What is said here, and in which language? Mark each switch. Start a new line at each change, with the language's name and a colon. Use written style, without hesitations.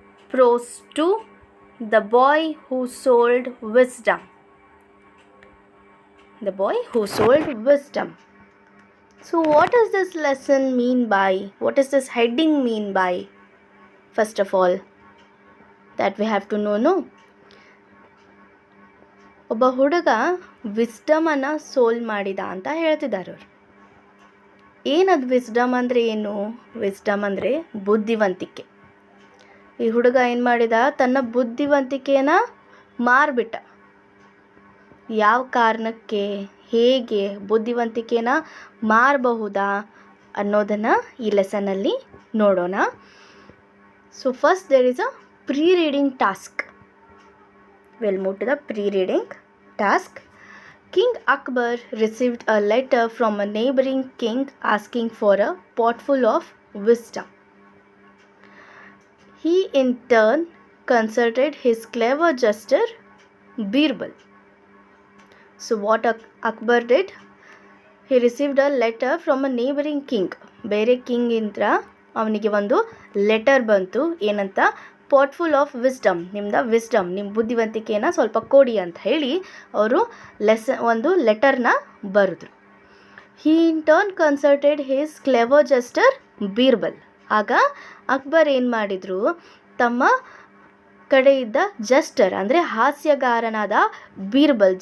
English: Prose 2, the boy who sold wisdom. The boy who sold wisdom. So what does this lesson mean by? What does this heading mean by? First of all, that we have to know, no?
Kannada: ಒಬ್ಬ ಹುಡುಗ ವಿಸ್ಡಮನ್ನು ಸೋಲ್ ಮಾಡಿದ ಅಂತ ಹೇಳ್ತಿದ್ದಾರೆ ಅವರು. ಏನದು wisdom ಅಂದರೆ ಏನು? Wisdom ಅಂದರೆ ಬುದ್ಧಿವಂತಿಕೆ. ಈ ಹುಡುಗ ಏನು ಮಾಡಿದ? ತನ್ನ ಬುದ್ಧಿವಂತಿಕೆಯನ್ನು ಮಾರ್ಬಿಟ್ಟ. ಯಾವ ಕಾರಣಕ್ಕೆ, ಹೇಗೆ ಬುದ್ಧಿವಂತಿಕೆನ ಮಾರಬಹುದಾ ಅನ್ನೋದನ್ನು ಈ ಲೆಸನ್ನಲ್ಲಿ ನೋಡೋಣ.
English: So first there is a pre-reading task. We'll move to the pre-reading task. King Akbar received a letter from a neighboring king asking for a potful of wisdom. He in turn consulted his clever jester Birbal. So what Akbar did? He received a letter from a neighboring king.
Kannada: ಬೇರೆ king ಇಂದ ಅವನಿಗೆ ಒಂದು letter ಬಂತು. ಏನಂತ?
English: potful of wisdom,
Kannada: ನಿಮ್ಮ ಬುದ್ಧಿವಂತಿಕೆಯನ್ನು ಸ್ವಲ್ಪ ಕೊಡಿ ಅಂತ ಹೇಳಿ ಅವರು ಒಂದು ಲೆಟರ್ನ ಬರೆದ್ರು.
English: He in turn consulted his clever jester Birbal.
Kannada: ಆಗ ಅಕ್ಬರ್ ಏನು ಮಾಡಿದರು? ತಮ್ಮ ಕಡೆ ಇದ್ದ ಜಸ್ಟರ್ ಅಂದರೆ ಹಾಸ್ಯಗಾರನಾದ ಬೀರ್ಬಲ್.